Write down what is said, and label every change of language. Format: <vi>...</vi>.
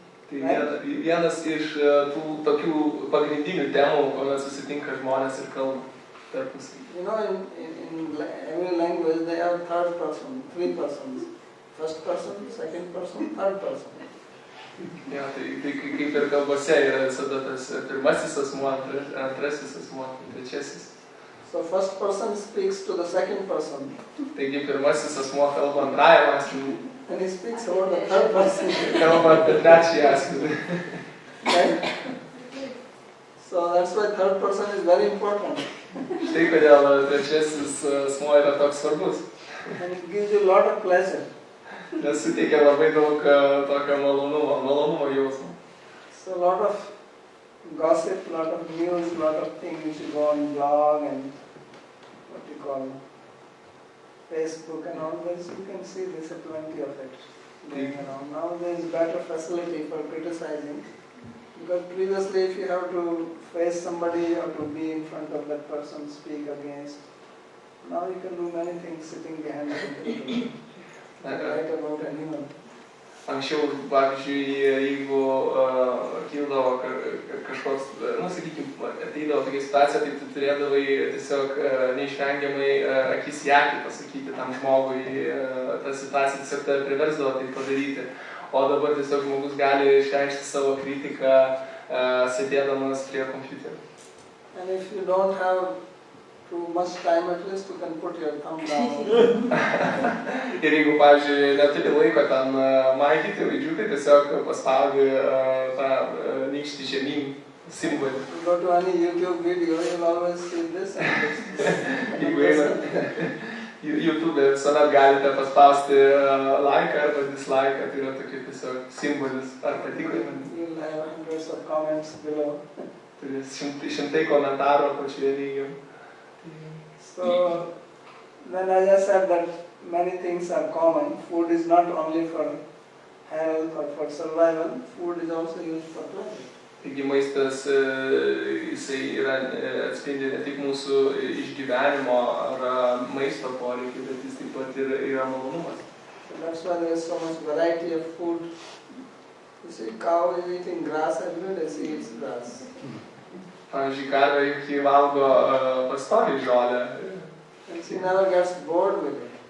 <lt>Tai vienas iš tų tokių pagrindinių temų, kuomet susitinka žmonės ir kalba tarpusavy.</lt> <en>You know, in every language they have third person, three persons. First person, second person, third person.</en> <lt>Ja, tai kaip ir kalbose yra visada tas pirmasis asmuo, antrasis asmuo, trečiasis.</lt> <en>So first person speaks to the second person.</en> <lt>Taigi pirmasis asmuo kalba antrajam asmeniui.</lt> <en>And he speaks about the third person.</en> <lt>Kalba apie trečiąjį asmenį.</lt> <en>Right? So that's why third person is very important.</en> <lt>Štai kodėl trečiasis asmuo yra toks svarbus.</lt> <en>And it gives you a lot of pleasure.</en> <lt>Nes suteikia labai daug tokio malonumo jausmo.</lt> <en>So a lot of gossip, a lot of news, a lot of things you go on blog and what you call Facebook and all this, you can see there's plenty of it going around. Now there is better facility for criticizing, because previously if you have to face somebody or to be in front of that person, speak against, now you can do many things sitting behind the computer. Write about anyone.</en> <lt>Anksčiau, pavyzdžiui, jeigu kildavo kažkoks, sakykime, ateidavo tokia situacija, tai tu turėdavai tiesiog neišvengiamai akis į akį pasakyti tam žmogui, ta situacija tiesiog tave priversdavo tai padaryti. O dabar tiesiog žmogus gali išreikšti savo kritiką sėdėdamas prie kompiuterio.</lt> <en>And if you don't have too much time, at least you can put your thumb down.</en> <lt>Ir jeigu, pavyzdžiui, neturi laiko ten maikyti raidžių, tai tiesiog paspaudi tą nykštį žemyn simbolį.</lt> <en>You go to any YouTube video, you'll always see this and this.</en> <lt>Jeigu YouTube visuomet galite paspausti laiką arba dislaiką, tai yra tokia tiesiog simbolis ar patiko.</lt> <en>You'll have hundreds of comments below.</en> <lt>Turi šimtai komentarų apačioje lygiai.</lt> <en>So, then as I said that many things are common. Food is not only for health or for survival, food is also used for pleasure.</en> <lt>Taigi maistas jisai atspindi ne tik mūsų išgyvenimo ar maisto poreikį, bet jis taip pat ir yra malonumas.</lt> <en>So that's why there is so much variety of food. You see, cow is eating grass every day, she eats grass.</en> <lt>Pavyzdžiui, karvė ji valgo pastoviai žolę</lt> <en>And she never gets bored with it.</en>